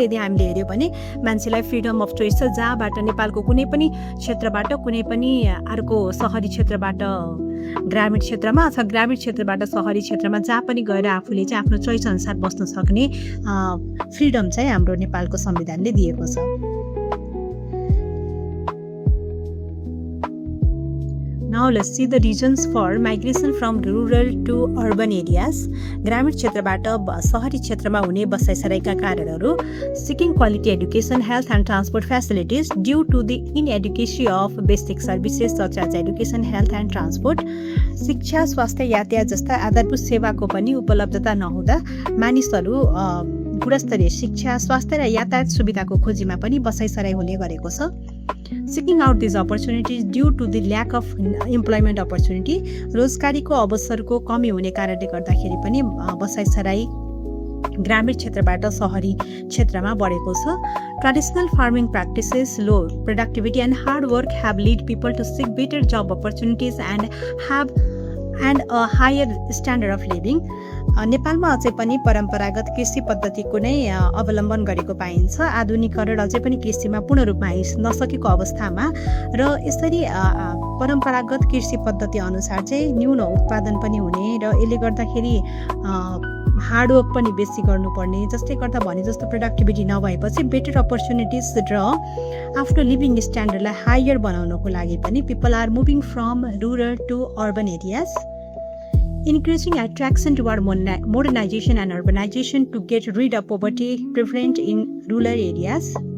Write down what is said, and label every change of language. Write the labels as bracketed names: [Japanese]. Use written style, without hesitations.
[Nepali] यदि हामीले हेर्यौँ भने मान्छेलाई फ्रिडम अफ चोइस छ, जहाँबाट नेपालको कुनै पनि क्षेत्रबाट कुनै पनि अर्को शहरी क्षेत्रबाट ग्रामीण क्षेत्रमा अथवा ग्रामीण क्षेत्रबाट शहरी क्षेत्रमा जहाँ पनि गएर आफूले चाहिँ आफ्नो चोइस अनुसार बस्न सक्ने फ्रिडम चाहिँ हाम्रो नेपालको संविधानले दिएको छ। [English] Now let's see the reasons for migration from rural to urban areas. [Nepali] ग्रामीण क्षेत्रबाट शहरी क्षेत्रमा हुने बसाइसराईका कारणहरू: [English] seeking quality education, health and transport facilities due to the inadequacy of basic services such as education, health and transport. [Nepali] शिक्षा, स्वास्थ्य, यातायात जस्ता आधारभूत सेवाको पनि उपलब्धता नहुँदा मानिसहरू गुणस्तरीय शिक्षा, स्वास्थ्य र यातायात सुविधाको खोजीमा पनि बसाइसराई हुने गरेको छ। [English] Seeking out these opportunities due to the lack of employment opportunity. [Nepali] रोजगारीको अवसरको कमी हुने कारणले गर्दाखेरि पनि बसाइसराई ग्रामीण क्षेत्रबाट शहरी क्षेत्रमा बढेको छ। [English] Traditional farming practices, low productivity and hard work have led people to seek better job opportunities and a higher standard of living. [Nepali] नेपालमा अझै पनि परम्परागत कृषि पद्धतिको नै अवलम्बन गरेको पाइन्छ। आधुनिकीकरण अझै पनि कृषिमा पूर्ण रूपमा नसकेको अवस्थामा र यसरी परम्परागत कृषि पद्धति अनुसार चाहिँ न्यून उत्पादन पनि हुने र यसले गर्दाखेरि हार्डवर्क पनि बेसी गर्नुपर्ने, जसले गर्दा भने जस्तो प्रोडक्टिभिटी नभएपछि बेटर अपर्च्युनिटिज र आफ्नो लिभिङ स्ट्यान्डर्डलाई हायर बनाउनको लागि पनि [English] People are moving from rural to urban areas. Increasing attraction toward modernization and urbanization to get rid of poverty prevalent in rural areas.